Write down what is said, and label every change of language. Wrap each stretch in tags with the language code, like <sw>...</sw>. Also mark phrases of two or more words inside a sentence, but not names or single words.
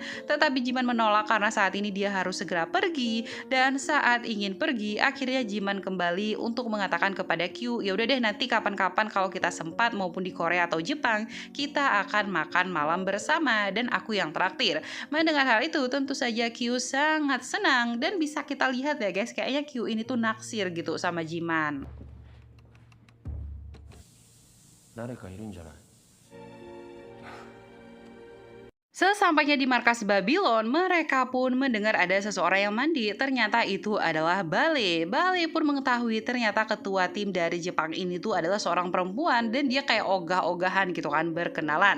<id>Tetapi Jiman menolak karena saat ini dia harus segera pergi dan saat ingin pergi, akhirnya Jiman kembali untuk mengatakan kepada Q, ya udah deh nanti kapan-kapan kalau kita sempat maupun di Korea atau Jepang, kita akan makan malam bersama dan aku yang traktir. Mendengar hal itu tentu saja Q sangat senang dan bisa kita bisa lihat ya guys, kayaknya Q ini tuh naksir gitu sama Jiman.</id> <ja>誰かいるんじゃない？</ja> <id>Sesampainya di markas Babylon, mereka pun mendengar ada seseorang yang mandi. Ternyata itu adalah Bale. Bale pun mengetahui ternyata ketua tim dari Jepang ini tuh adalah seorang perempuan dan dia kayak ogah-ogahan gitu kan, berkenalan.</id>